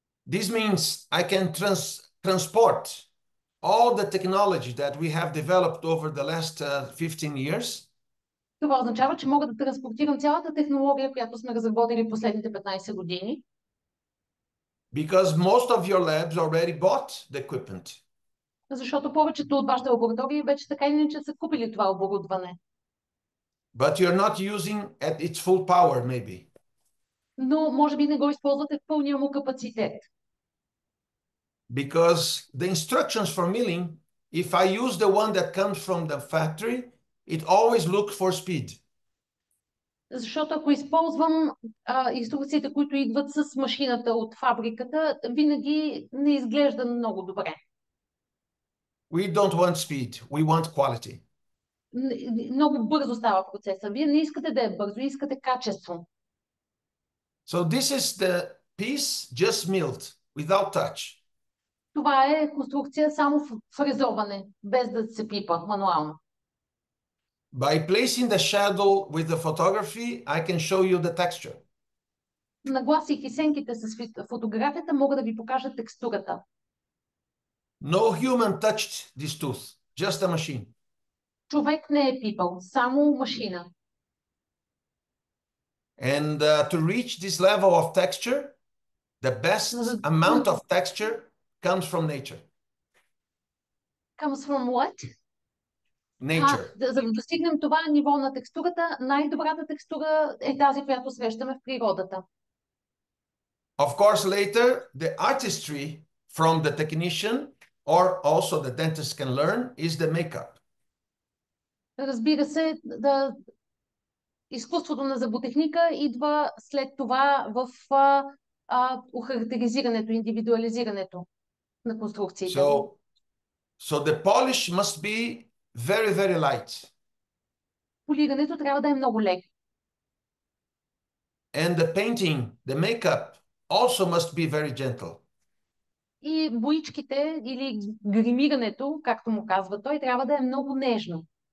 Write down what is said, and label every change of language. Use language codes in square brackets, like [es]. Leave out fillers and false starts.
[en] This means I can transport all the technology that we have developed over the last 15 years. [bg] Това означава, че мога да транспортирам цялата технология, която сме разработили последните 15 години. [en] Because most of your labs already bought the equipment. [bg] Защото повечето от вашите лаборатории вече така или иначе са купили това оборудване. [en] But you're not using at its full power, maybe. [bg] Но може би не го използвате в пълния му капацитет. [en] Because the instructions for milling, if I use the one that comes from the factory, it always looks for speed. [bg] Защото ако използвам инструкциите, които идват с машината от фабриката, винаги не изглежда много добре. [en] We don't want speed, we want quality. [bg] Много бързо става процеса. Вие не искате да е бързо, искате качество. [en] So this is the piece just milled, without touch. [bg] Това е конструкция само в фрезоване, без да се пипа мануално. [en] By placing the shadow with the photography, I can show you the texture. [bg] Нагласейки сенките с фотографията, мога да ви покажа текстурата. [en] No human touched this tooth. just a machine. [bg] Човек не е пипал, само машина. [en] And to reach this level of texture, the best amount of texture comes from nature. Comes from what? Nature. [bg] За да достигнем това ниво на текстурата, най-добрата текстура е тази, която срещаме в природата. [en] Of course, later, the artistry from the technician or also the dentist can learn is the makeup. [bg] Разбира се, изкуството на зъботехника идва след това в охарактеризирането, индивидуализирането на конструкциите. [en] So the polish must be very, very light. [bg] Полирането трябва да е много леко. [en] And the painting, the makeup also must be very gentle. [bg] И боичките или гримирането, както му казва той, трябва да е много нежно.